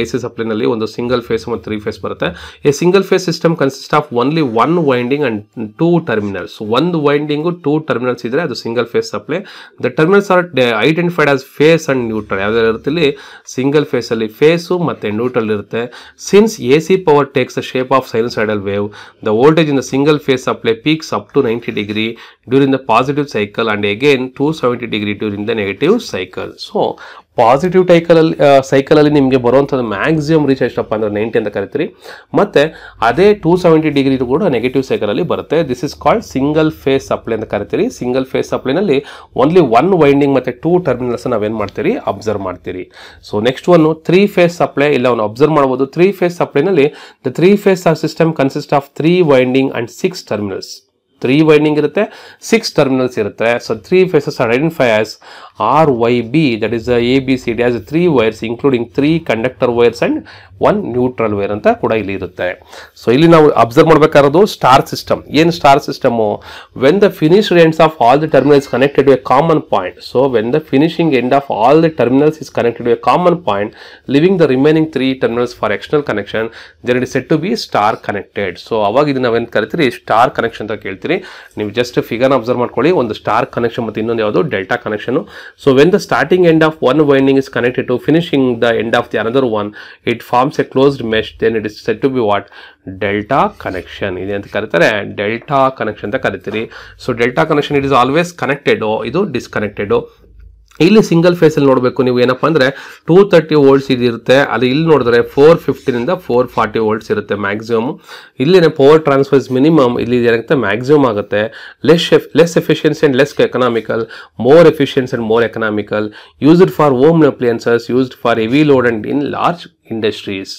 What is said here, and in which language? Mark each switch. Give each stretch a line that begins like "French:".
Kannada: AC ಸಪ್ಲೈನಲ್ಲಿ ಒಂದು single phase ಮತ್ತು 3 face ಬರುತ್ತೆ.
English: A single phase system consist of only 1 winding and 2 terminals.
Kannada: ಒಂದು winding 2 terminals ಇದ್ರೆ ಅದು single phase supply.
English: The terminals are identified as phase and neutral.
Kannada: ಯಾವ್ದಾರು ಇರುತ್ತೆ single phase ಅಲ್ಲಿ face ಮತ್ತೆ ನ್ಯೂಟ್ರಲ್ ಇರುತ್ತೆ.
English: Since AC power takes the shape of sinusoidal wave, the voltage in the single phase supply peaks up to 90 degree during the positive cycle and again 270 degree during the negative cycle.
Kannada: So positive ಸೈಕಲಲ್ಲಿ ನಿಮಗೆ ಬರುವಂಥದ್ದು maximum reach ಎಷ್ಟಪ್ಪ ಅಂದರೆ 90 ಅಂತ ಕರಿತೀರಿ. ಮತ್ತು ಅದೇ 270 degree ಕೂಡ negative ಸೈಕಲಲ್ಲಿ ಬರುತ್ತೆ.
English: this is called single phase supply
Kannada: ಅಂತ ಕರಿತೀರಿ. ಸಿಂಗಲ್ ಫೇಸ್ ಸಪ್ಲೈನಲ್ಲಿ ಓನ್ಲಿ 1 ವೈಂಡಿಂಗ್ ಮತ್ತು 2 ಟರ್ಮಿನಲ್ಸ್ ನಾವೇನು ಮಾಡ್ತೀರಿ, ಅಬ್ಸರ್ವ್ ಮಾಡ್ತೀರಿ. So next one 3 face supply. ಇಲ್ಲ ಅವನು ಅಬ್ಸರ್ವ್ ಮಾಡ್ಬೋದು. 3 face ಸಪ್ಲೈನಲ್ಲಿ
English: The 3 phase system consist of 3 winding and 6 terminals.
Kannada: 3 winding ಇರುತ್ತೆ, 6 ಟರ್ಮಿನಲ್ಸ್ ಇರುತ್ತೆ.
English: so 3 phases are identify as RYB, that is the ABCD as 3 wires including 3 conductor wires and 1 neutral wire
Kannada: ಅಂತ ಕೂಡ ಇಲ್ಲಿ ಇರುತ್ತೆ. So ಇಲ್ಲಿ ನಾವು observe ಮಾಡಬೇಕಾಗಿರೋದು star system. ಏನು star system?
English: When the finished ends of all the terminals connected to a common point. So when the finishing end of all the terminals is connected to a common point, leaving the remaining 3 terminals for external connection, then it is set to be star connected.
Kannada: So ಅವಾಗ ಇದನ್ನ ನಾವೇನು ಕರಿತೀರಿ, star connection ಅಂತ ಕೇಳ್ತೀರಿ. ನೀವು just ಫಿಗರ್ನ observe ಮಾಡ್ಕೊಳ್ಳಿ. ಒಂದು star connection ಮತ್ತು ಇನ್ನೊಂದು ಯಾವುದು delta connection.
English: So when the starting end of one winding is connected to finishing the end of the another one, it forms a closed mesh, then it is said to be what? Delta connection.
Kannada: ಇದೆ ಅಂತ ಕರೀತಾರೆ, delta connection ಅಂತ ಕರಿತೀರಿ.
English: so delta connection it is always connected,
Kannada: ಇದು disconnected. ಇಲ್ಲಿ single ಫೇಸಲ್ಲಿ ನೋಡಬೇಕು ನೀವು ಏನಪ್ಪ ಅಂದರೆ 230 ವೋಲ್ಟ್ಸ್ ಇದಿರುತ್ತೆ. ಅದು ಇಲ್ಲಿ ನೋಡಿದ್ರೆ 450 440 ವೋಲ್ಟ್ಸ್ ಇರುತ್ತೆ ಮ್ಯಾಕ್ಸಿಮಮ್. ಇಲ್ಲಿನೇ ಪವರ್ ಟ್ರಾನ್ಸ್ಫರ್ಸ್ ಮಿನಿಮಮ್ ಇಲ್ಲಿ ಏನಾಗುತ್ತೆ, ಮ್ಯಾಕ್ಸಿಮಮ್ ಆಗುತ್ತೆ.
English: Less efficiency and less economical, more efficiency and more economical, used for home appliances, used for heavy load and in large industries.